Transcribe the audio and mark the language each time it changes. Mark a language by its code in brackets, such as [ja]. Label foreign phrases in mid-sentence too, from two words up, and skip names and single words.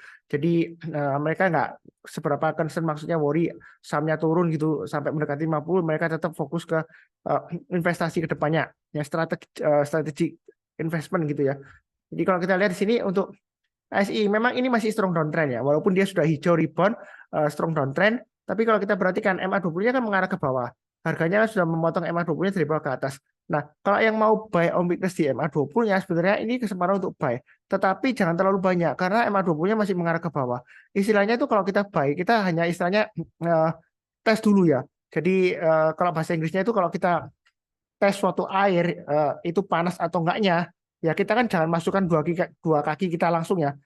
[id] Jadi mereka nggak seberapa concern, maksudnya worry sahamnya turun gitu sampai mendekati 50, mereka tetap fokus ke investasi ke depannya, ya strategi investment gitu ya. Jadi kalau kita lihat di sini untuk ASI memang ini masih [en] strong downtrend [id] ya, walaupun dia sudah hijau rebound, [en] strong downtrend. [id] Tapi kalau kita perhatikan MA20-nya kan mengarah ke bawah. Harganya sudah memotong MA20-nya dari bawah ke atas. Nah, kalau yang mau [en] buy on weakness [id] di MA20-nya, sebenarnya ini kesempatan untuk buy. Tetapi jangan terlalu banyak, karena MA20-nya masih mengarah ke bawah. Istilahnya itu kalau kita buy, kita hanya istilahnya tes dulu ya. Jadi kalau bahasa Inggrisnya itu kalau kita tes suatu air itu panas atau enggaknya, ya kita kan jangan masukkan dua kaki kita langsung ya.